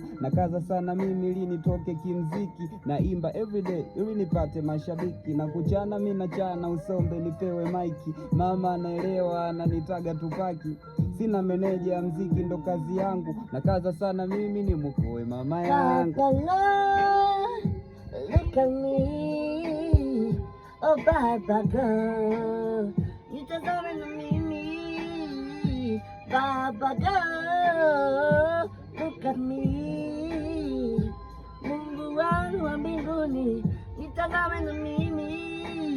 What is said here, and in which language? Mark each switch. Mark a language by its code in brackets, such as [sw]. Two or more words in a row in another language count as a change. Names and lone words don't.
[sw] Na kaza sana mimi ili nitoke kimziki, na imba everyday ili nipate mashabiki. Na kuchana mi nachana usombe nipewe maiki, mama anaelewa ananitaga Tupaki. Sina meneja ya mziki ndo kazi yangu, na kaza sana mimi ni mkoe mama yangu. [en] Look at me, oh baba girl, [sw] nitazame na mimi, baba girl, [en] look at me, [sw] Mungu wangu wa mbinguni, nitazame na mimi,